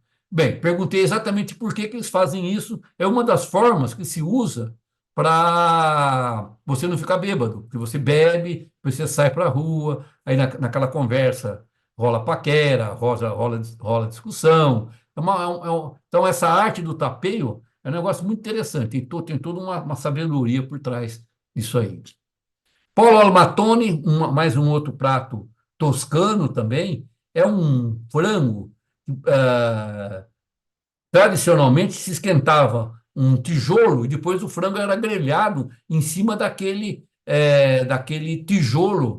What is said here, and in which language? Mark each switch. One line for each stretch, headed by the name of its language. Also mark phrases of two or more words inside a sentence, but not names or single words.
Portuguese: Bem, perguntei exatamente por que eles fazem isso. É uma das formas que se usa para você não ficar bêbado. Porque você bebe, você sai para a rua, aí naquela conversa rola paquera, rola discussão. Então, essa arte do tapeio é um negócio muito interessante. Tem toda uma sabedoria por trás disso aí.
Italian: Polo al mattone,
Portuguese: mais um outro prato toscano também, é um frango. ah, Tradicionalmente se esquentava um tijolo e depois o frango era grelhado em cima daquele tijolo.